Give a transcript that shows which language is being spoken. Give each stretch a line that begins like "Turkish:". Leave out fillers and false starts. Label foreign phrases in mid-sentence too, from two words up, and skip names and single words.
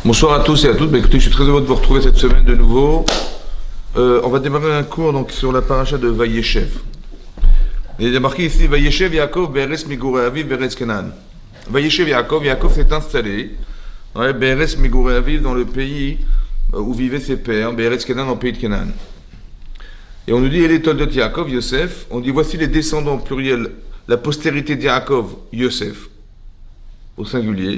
French: Bonsoir à tous et à toutes. Écoutez, je suis très heureux de vous retrouver cette semaine de nouveau. On va démarrer un cours donc, sur la paracha de Vayeshev. Il est marqué ici
Hebrew: וישב יעקב בארץ מגורי אביו בארץ כנען. וישב יעקב
French: s'est installé
Hebrew: בארץ מגורי אביו
French: dans le pays où vivaient ses pères,
Hebrew: בארץ כנען,
French: dans le pays de Canaan. Et on nous dit les
Hebrew: תולדות יעקב,
French: Yosef. On dit voici les descendants pluriels, la postérité de Yaakov, Yosef, au singulier.